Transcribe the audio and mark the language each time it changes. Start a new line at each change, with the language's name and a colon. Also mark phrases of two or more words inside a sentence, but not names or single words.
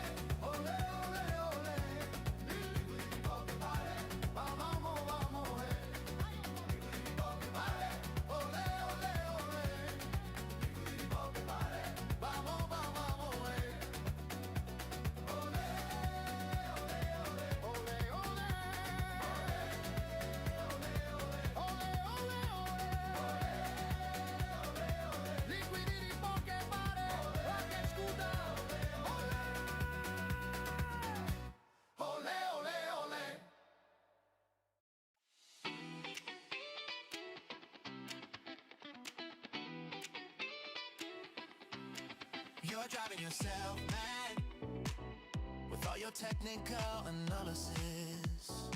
Spanish: Ole, ole, ole.
English: Liquidity pocket party.
Spanish: Vamos, vamos, hey.
English: Liquidity pocket party.
Spanish: Ole, ole, ole.
English: Liquidity pocket party.
Spanish: Vamos, vamos, hey. Ole, ole, ole. Ole, ole. Ole, ole, ole.
English: Liquidity pocket party. Rocket scooter.
Spanish: Ole, ole, ole.
English: You're driving yourself mad with all your technical analysis.